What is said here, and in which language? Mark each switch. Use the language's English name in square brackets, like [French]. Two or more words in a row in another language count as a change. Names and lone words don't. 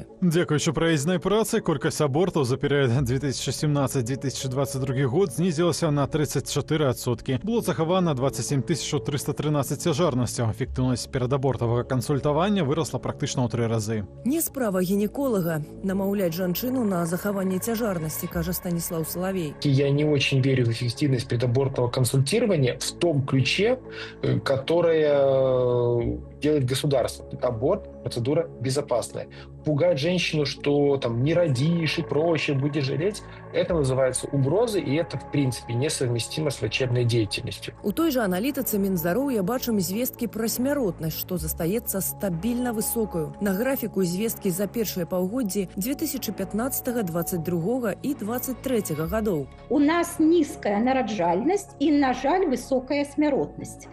[Belarusian] Дзякуючы праезднай працы, колькасць абортаў за перыяд 2017-2022 год знізілася на 34%. Было захавана 27 313 цяжарнасцяў. Эфектыўнасць перадабортавага кансультавання вырасла практычна ў 3 разы. Не справа гінеколага намаўляць жанчыну на захаванне цяжарнасці, кажа Станіслав Салавей. [Russian] Я не очень верю в эффективность предабортного консультирования в том ключе, которое делает государство. Аборт – процедура безопасная. Пугать женщину, что там не родишь и проще, будешь жалеть, это называется угрозой, и это, в принципе, несовместимо с врачебной деятельностью. [Belarusian] У той жа аналітыцы Мінздароўя бачым звесткі пра смяротнасць, што застаецца стабільна высокаю. На графіку звесткі за першыя паўгоддзі 2015, 22 і 23 гадоў. У нас нізкая нараджальнасць і, на жаль, высокая смяротнасць.